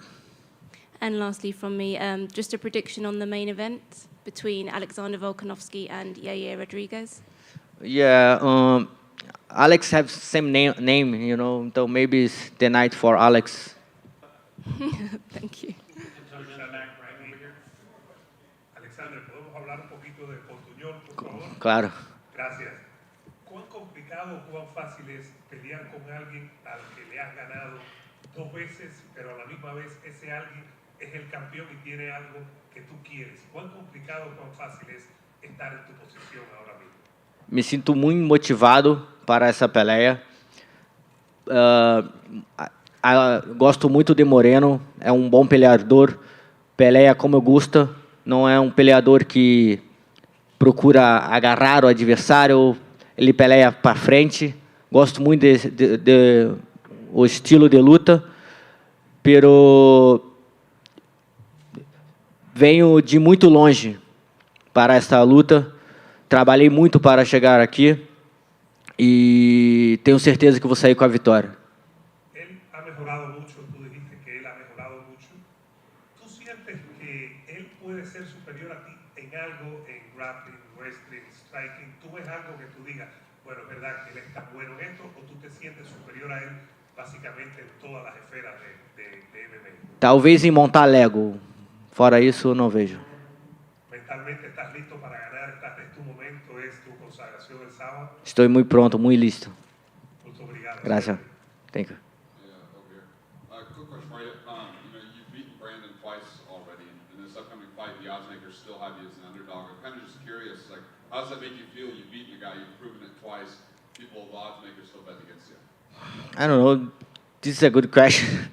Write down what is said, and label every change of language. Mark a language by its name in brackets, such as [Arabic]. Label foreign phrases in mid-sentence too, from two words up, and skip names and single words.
[English] And lastly from me, just a prediction on the main event between Alexander Volkanovski and Yair Rodriguez. Yeah, Alex has same name, so maybe it's the night for Alex. Thank you. Alexander, [Spanish] ¿podemos hablar un poquito de Portuñol, por favor? Claro. Gracias. ¿Cuán complicado o cuán fácil es pelear con alguien al que le has ganado 2 veces, pero a la misma vez ese alguien es el campeón y tiene algo que tú quieres? ¿Cuán complicado o cuán fácil es estar en tu posición ahora mismo? [Portuguese] Me sinto muito motivado para essa peleia. Gosto muito de Moreno, é um bom peleador, peleia como eu gosto, não é um peleador que procura agarrar o adversário, ele peleia para frente. Gosto muito de o estilo de luta, pero venho de muito longe para esta luta. Trabalhei muito para chegar aqui e tenho certeza que vou sair com a vitória. [Spanish] Él ha mejorado mucho, tú dijiste que él ha mejorado mucho. ¿Tú sientes que él puede ser superior a ti en algo, en [English] grappling, wrestling, striking? [Spanish] ¿Tú ves algo que tú digas, bueno, es verdad que él está bueno en esto, o tú te sientes superior a él básicamente en todas las esferas de MMA? [Portuguese] Talvez em montar Lego. Fora isso, eu não vejo. [Spanish] ¿Mentalmente estás listo para ganar? ¿Estás en tu momento? ¿Es tu consagración el sábado? [Portuguese] Estou muito pronto, muito listo. Muito obrigado. [Spanish] Gracias. [English] Thank you. Quick question for you. You've beaten Brandon twice already. In this upcoming fight, the odds makers still have you as an underdog. I'm kind of just curious, how does that make you feel? You've beaten a guy, you've proven it twice. People, the odds makers still bet against you. I don't know. This is a good question.